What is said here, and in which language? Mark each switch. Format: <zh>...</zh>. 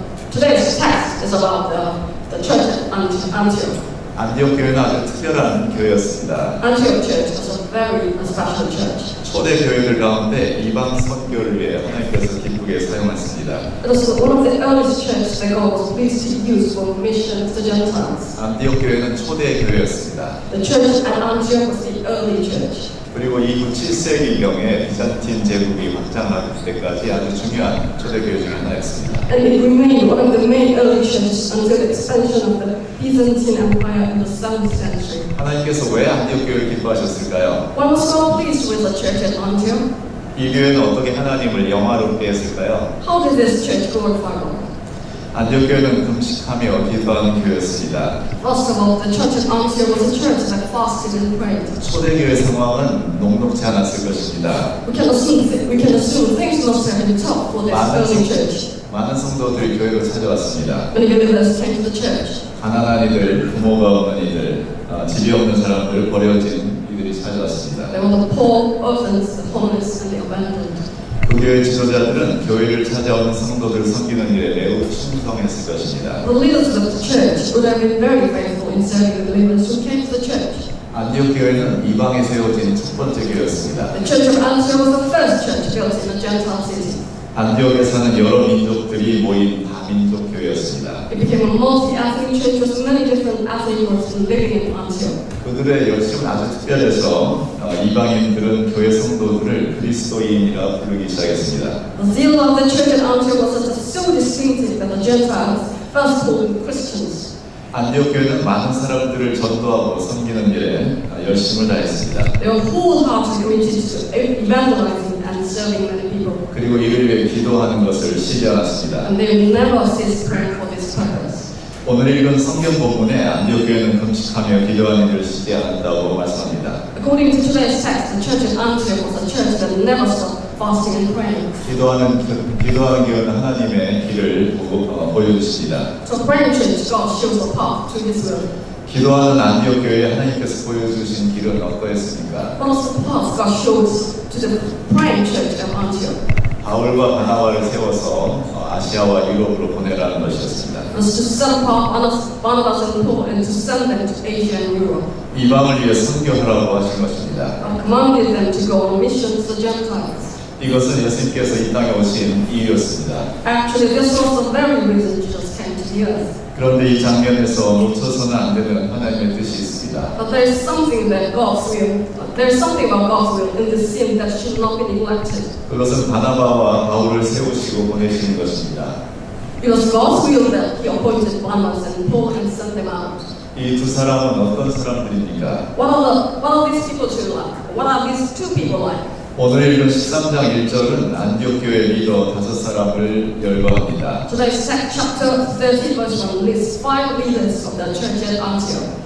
<en>Today's text is about the church at Antioch.</en> <ko>안디옥 교회는 아주 특별한 교회였습니다.</ko> <en>Antioch Church was a very special church.</en> <ko>초대 교회들 가운데 이방 선교를 위해 하나님께서 기쁘게 사용하십니다.</ko> <en>It was one of the earliest churches that God was pleased to use for missions to Gentiles.</en> <ko>안디옥 교회는 초대 교회였습니다.</ko> <en>The church at Antioch was the early church.</en> <ko>그리고 이후 7세기경에 비잔틴 제국이 확장할 때까지 아주 중요한 초대 교회 중 하나였습니다.</ko> <en>And it remained one of the main early churches until the expansion of the Byzantine Empire in the 7th century.</en> <ko>하나님께서 왜 안디옥 교회를 기뻐하셨을까요?</ko> <en>Why was God pleased with the church at Antioch?</en> <ko>이 교회는 어떻게 하나님을 영화롭게 했을까요?</ko> <en>How did this church glorify God?</en> <ko>안디옥 교회는 금식하며 기도하는 교회였습니다.</ko> <en>First of all, the church at Antioch was a church that fasted and prayed.</en> <ko>초대 교회 상황은 녹록지 않았을 것입니다.</ko> <en>We can assume things must have been tough for this early church.</en> <ko>많은 성도들이 교회로 찾아왔습니다.</ko> <en>Many believers came to the church.</en> <ko>가난한 이들, 부모가 없는 이들, 집이 없는 사람들, 버려진 이들이 찾아왔습니다.</ko> <en>They were the poor, orphans, the homeless, and the abandoned.</en> <ko>그 교회 지도자들은 교회를 찾아오는 성도들 섬기는 일에 매우 충성했을 것입니다.</ko> <en>The leaders of the church would have been very faithful in serving the believers who came to the church.</en> <ko>안디옥 교회는 이방에 세워진 첫 번째 교회였습니다.</ko> <en>The church of Antioch was the first church built in a Gentile city.</en> <ko>안디옥에 사는 여러 민족들이 모인 다민족 교회였습니다.</ko> <en>It became a multi-ethnic church with many different ethnic groups living in Antioch.</en> <ko>그들의 열심은 아주 특별해서 이방인들은 교회 성도들을 그리스도인이라 부르기 시작했습니다.</ko> <en>The zeal of the church at Antioch was so distinctive that the Gentiles first called them Christians.</en> <ko>안디옥 교회는 많은 사람들을 전도하고 섬기는 일에 열심을 다했습니다.</ko> <en>They were wholeheartedly committed to evangelizing and serving many people.</en> <ko>그리고 이를 위해 기도하는 것을 쉬지 않았습니다.</ko> <en>And they would never cease praying for this purpose.</en> <ko>오늘 읽은 성경 본문에 안디옥 교회는 금식하며 기도하는 일을 쉬지 않았다고 말씀합니다.</ko> <en>According to today's text, the church at Antioch was a church that never stopped fasting and praying.</en> <ko>기도하는 길은 하나님의 길을 보여주십니다.</ko> <en>So praying church, God shows the path to His will.</en> <ko>기도하는 안디옥 교회에 하나님께서 보여주신 길은 어떠했습니까?</ko> <en>What was the path God shows to the praying church at Antioch?</en> <ko>바울과 바나바를 세워서 아시아와 유럽으로 보내라는 것이었습니다.</ko> <en>It was to set apart Barnabas and Paul and to send them to Asia and Europe.</en> <ko>이방을 위해 선교하라고 하신 것입니다.</ko> <en>God commanded them to go on a mission to the Gentiles.</en> <ko>이것은 예수님께서 이 땅에 오신 이유였습니다.</ko> <en>Actually, this was the very reason Jesus came to the earth.</en> <ko>그런데 이 장면에서 놓쳐서는 안 되는 하나님의 뜻이 있습니다.</ko> <en>But there is something that God's will. There is something about God's will in this scene that should not be neglected.</en> <ko>그것은 바나바와 바울을 세우시고 보내시는 것입니다.</ko> <en>It was God's will that He appointed Barnabas and Paul and sent them out.</en> <ko>이 두 사람은 어떤 사람들입니까?</ko> <en>What are these people two like? What are these two people like?</en> <ko>오늘 읽은 13장 1절은 안디옥 교회 리더 5사람을 열거합니다.</ko> <en>Today's chapter 30 verse 1 lists 5 leaders of the church at Antioch.</en>